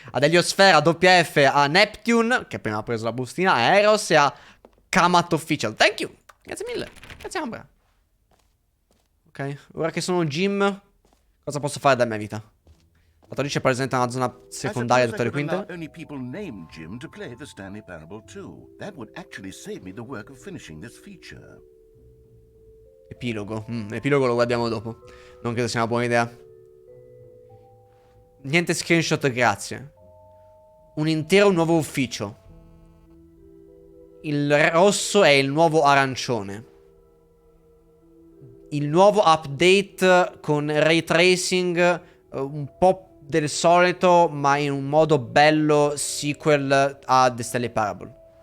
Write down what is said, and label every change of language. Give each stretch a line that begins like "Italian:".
Italian: Ad Eliosfera, a WF, a Neptune, che appena ha preso la bustina, a Eros e a Kamat Official.
English: Thank you.
Italian: Grazie mille. Grazie Amber. Ok, ora che sono Jim, cosa posso fare della mia vita? La 14 è presente nella zona secondaria di tutte le quinte.
English: Only people named Jim to play the Stanley Parable 2. That would actually save me the work of finishing this feature.
Italian: Epilogo. L'epilogo lo guardiamo dopo. Non credo sia una buona idea. Niente screenshot, grazie. Un intero nuovo ufficio. Il rosso è il nuovo arancione. Il nuovo update con ray tracing, un po' del solito, ma in un modo bello sequel a The Stanley Parable.